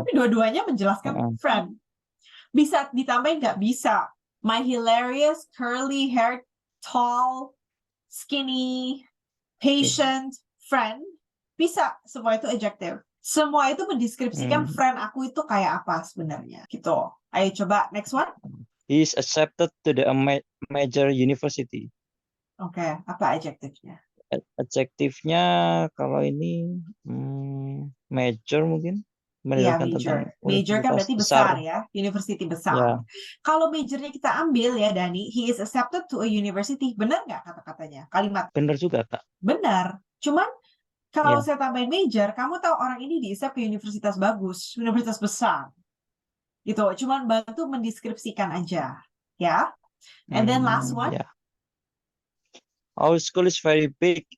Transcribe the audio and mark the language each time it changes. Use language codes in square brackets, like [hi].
[id] Tapi dua-duanya menjelaskan friend. Bisa ditambahin nggak? Bisa. [en] My hilarious curly hair, tall, skinny, patient, friend. [id] Bisa. Semua itu adjective. Semua itu mendeskripsikan friend aku itu kayak apa sebenarnya. Gitu. Ayo coba [en] next one. He is accepted to the major university. [id] Oke, apa adjektifnya? Adjektifnya kalau ini major mungkin. Iya, Menjelaskan major. tentang Major kan berarti besar ya, university besar. Ya. Kalau majornya kita ambil ya, Dani, he is accepted to a university. Benar nggak kata-katanya? Kalimat. Benar juga, Kak. Benar. Cuman kalau Ya. saya tambahin major, kamu tahu orang ini di-accept ke universitas bagus, universitas besar. Gitu. Cuman bantu mendeskripsikan aja. Ya. [en] And then last one. Ya. Our school is very big.